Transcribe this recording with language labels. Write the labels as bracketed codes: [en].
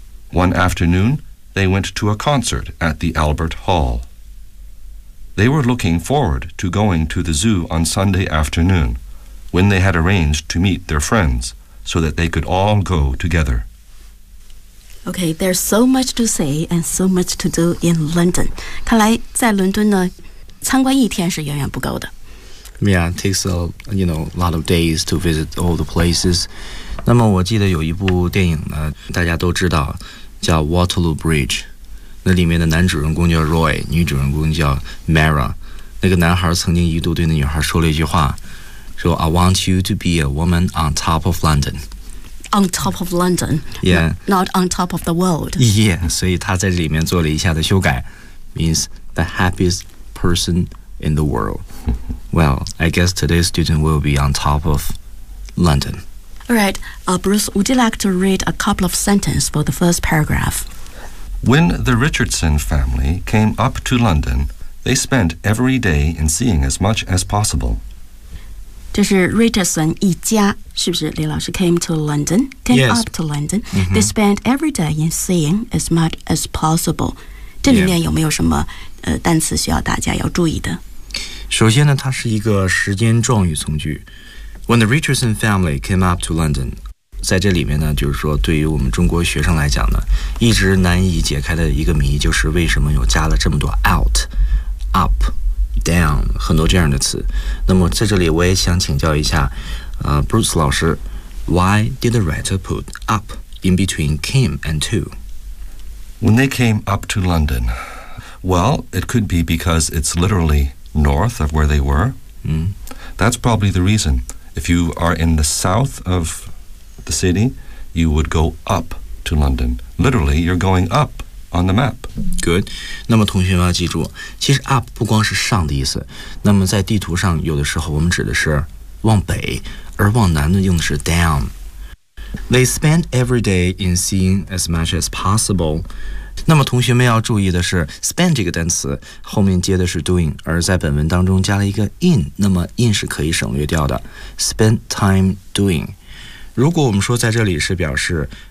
[en] One afternoon, they went to a concert at the Albert Hall. They were looking forward to going to the zoo on Sunday afternoon, when they had arranged to meet their friends so that they could all go together. Okay, there's so much to say and so much to do in London. [zh] 看来在伦敦呢，参观一天是远远不够的。 [en] Yeah, it takes a you know lot of days to visit all the places. [zh] 那么我记得有一部电影呢，大家都知道，叫 Waterloo Bridge. 那里面的男主人公叫 Roy， 女主人公叫 Mara。那个男孩曾经一度对那女孩说了一句话，说 [en] I want you to be a woman on top of London. On top of London. Yeah. Not on top of the world. [zh] Yeah. 所以他在里面做了一下的修改， [en] means the happiest person in the world. Well, I guess today's student will be on top of London. Alright, Bruce, would you like to read a couple of sentences for the first paragraph? When the Richardson family came up to London, they spent every day in seeing as much as possible. [zh] 这是 Richardson 一家，是不是李老师 [en] came to London, came、 yes. up to London.、Mm-hmm. They spent every day in seeing as much as possible. [zh] 这里面有没有什么、单词需要大家要注意的？首先呢，它是一个时间状语从句。 [en] When the Richardson family came up to London. [zh] 在这里面呢，就是说对于我们中国学生来讲呢，一直难以解开的一个谜，就是为什么有加了这么多 out up down 很多这样的词。那么在这里我也想请教一下Bruce 老师， [en] Why did the writer put up in between came and to? When they came up to London, well, it could be because it's literally north of where they were. That's probably the reason. If you are in the south ofthe city, you would go up to London. Literally, you're going up on the map. Good. [zh] 那么同学们要记住，其实 up 不光是上的意思。那么在地图上，有的时候我们指的是往北，而往南呢用的是 down. [en] They spend every day in seeing as much as possible. [zh] 那么同学们要注意的是 ，spend 这个单词后面接的是 doing， 而在本文当中加了一个 in， 那么 in 是可以省略掉的。 [en] Spend time doing. [zh] 如果我们说在这里是表示